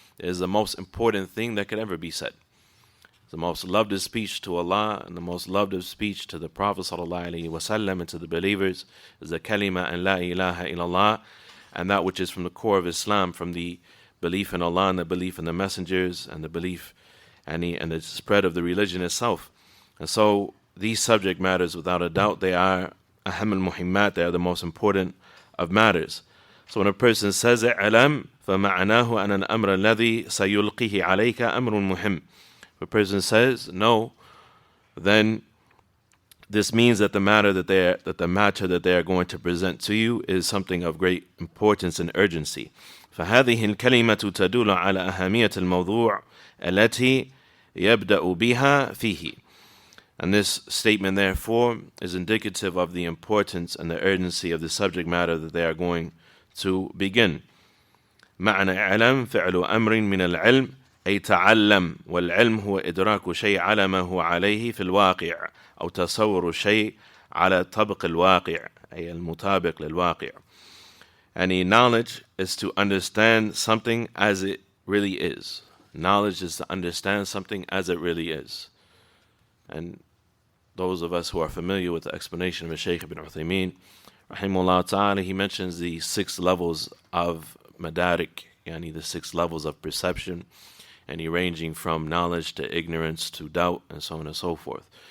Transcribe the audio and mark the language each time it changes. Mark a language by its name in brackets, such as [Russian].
[English] It is the most important thing that could ever be said. The most loved speech to Allah and the most loved speech to the Prophet ﷺ and to the believers is the kalima and la ilaha illallah, and that which is from the core of Islam, from the belief in Allah and the belief in the messengers and the belief and the spread of the religion itself. And so these subject matters, without a doubt, they are aham al-muhimmat, they are the most important of matters. So when a person says [Arabic] i'alam, فَمَعْنَاهُ أَنَ الْأَمْرَ الَّذِي سَيُلْقِهِ عَلَيْكَ أَمْرٌ مُهِمٌ. [English] If a person says no, then this means that the matter that they are going to present to you is something of great importance and urgency. [Arabic] فهذه الكلمة تدل على أهمية الموضوع التي يبدأ بها فيه. [English] And this statement, therefore, is indicative of the importance and the urgency of the subject matter that they are going to begin. [Arabic] معنى اعلم فعل أمر من العلم أي تعلم، والعلم هو إدراك شيء على ما هو عليه في الواقع أو تصور شيء على طبق الواقع أي المطابق للواقع. [English] And knowledge is to understand something as it really is. Knowledge is to understand something as it really is. And those of us who are familiar with the explanation of Shaykh Ibn Uthaymeen, rahimahullah ta'ala, he mentions the 6 levels of madarik, yani the 6 levels of perception, and he ranging from knowledge to ignorance to doubt and so on and so forth.